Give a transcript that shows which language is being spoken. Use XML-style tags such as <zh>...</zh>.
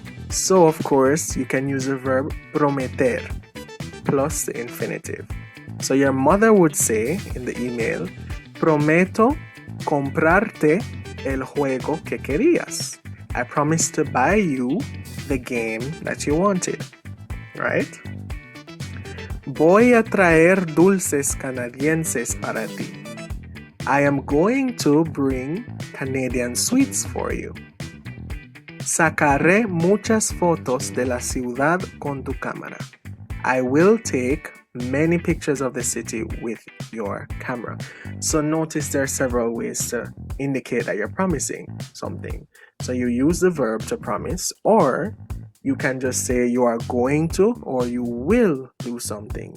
<en>So, of course, you can use the verb prometer plus the infinitive. So your mother would say in the email,</en> <es>prometo comprarte el juego que querías.</es> <en>I promised to buy you the game that you wanted, right?</en> <es>Voy a traer dulces canadienses para ti.</es> <en>I am going to bring Canadian sweets for you.</en> <es>Sacaré muchas fotos de la ciudad con tu cámara.</es> <en>I will take many pictures of the city with your camera. So notice there are several ways to indicate that you're promising something. So you use the verb to promise, or you can just say you are going to or you will do something.</en>